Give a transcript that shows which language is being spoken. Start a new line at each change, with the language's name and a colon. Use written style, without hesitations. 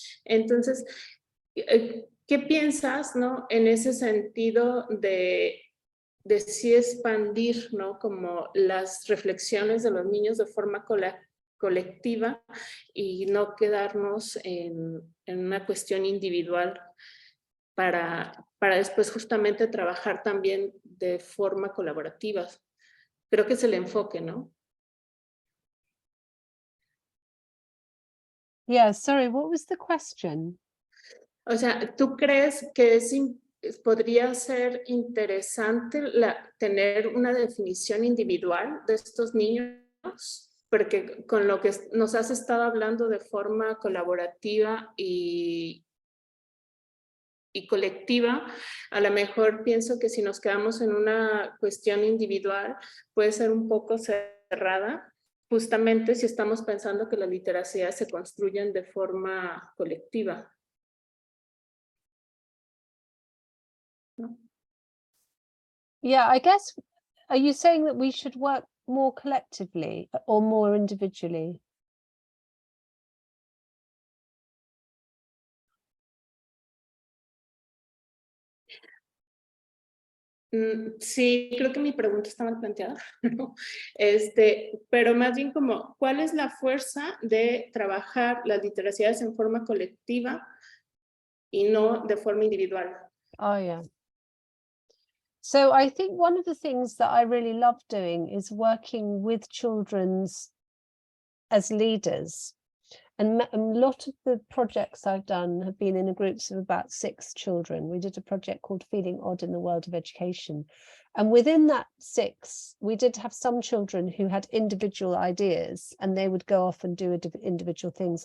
Spanish: Entonces, ¿qué piensas, ¿no?, en ese sentido de sí expandir, ¿no?, como las reflexiones de los niños de forma colectiva y no quedarnos en una cuestión individual para después justamente trabajar también de forma colaborativa? Creo que es el enfoque, ¿no?
English: Yeah, sorry, what was the question?
Spanish: O sea, ¿tú crees que podría ser interesante tener una definición individual de estos niños porque con lo que nos has estado hablando de forma colaborativa y colectiva, a lo mejor pienso que si nos quedamos en una cuestión individual puede ser un poco cerrada, justamente si estamos pensando que las literacias se construyen de forma colectiva. ¿No?
English: Yeah, I guess, are you saying that we should work more collectively or more individually?
Spanish: Sí, creo que mi pregunta está mal planteada, ¿no? Pero más bien como, ¿cuál es la fuerza de trabajar las literacias en forma colectiva y no de forma individual?
English: Oh, yeah. So I think one of the things that I really love doing is working with children's as leaders. And a lot of the projects I've done have been in groups of about 6 children. We did a project called Feeling Odd in the World of Education. And within that 6, we did have some children who had individual ideas and they would go off and do individual things.